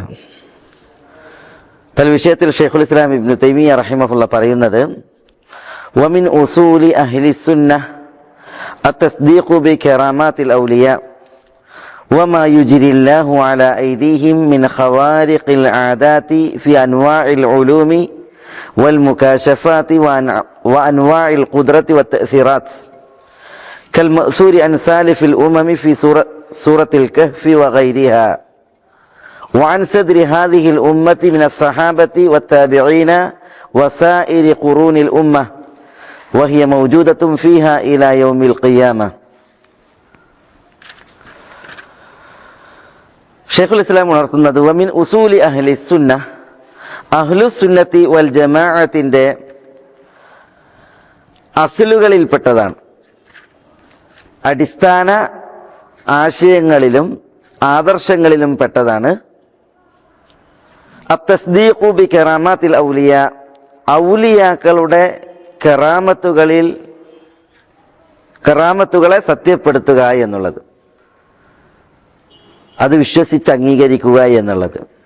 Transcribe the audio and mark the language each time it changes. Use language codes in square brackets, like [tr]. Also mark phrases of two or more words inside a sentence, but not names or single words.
[ml] വിഷയത്തിൽ ഷെയ്ഖുൽ ഇസ്ലാം ഇബ്നു തൈമിയ്യ റഹിമഹുള്ള പറയുന്നത്, [ar] ومن أصول أهل السنة التصديق ب كرامات الأولياء وما يجري الله على أيديهم من خوارق العادات في أنواع العلوم والمكاشفات وأنواع القدرة والتأثيرات كالمأثور عن سالف الأمم في سورة الكهف وغيرها وعن صدر هذه الأمة من الصحابة والتابعين وسائر قرون الأمة وهي موجودة فيها إلى يوم القيامة. شيخ الإسلام ഉണർത്തുന്നത്, ومن أصول أهل السنة, [ml] അഹ്ലുസുന്നത്തി വൽ ജമാഅത്തിന്റെ അസ്ലുകളിൽപ്പെട്ടതാണ്, അടിസ്ഥാന ആശയങ്ങളിലും ആദർശങ്ങളിലും പെട്ടതാണ് [ar] التصديق ب كرامات الأولياء, [ml] ഔലിയാക്കളുടെ കറാമത്തുകളെ സത്യപ്പെടുത്തുക എന്നുള്ളത്, അത് വിശ്വസിച്ച് അംഗീകരിക്കുക എന്നുള്ളത്.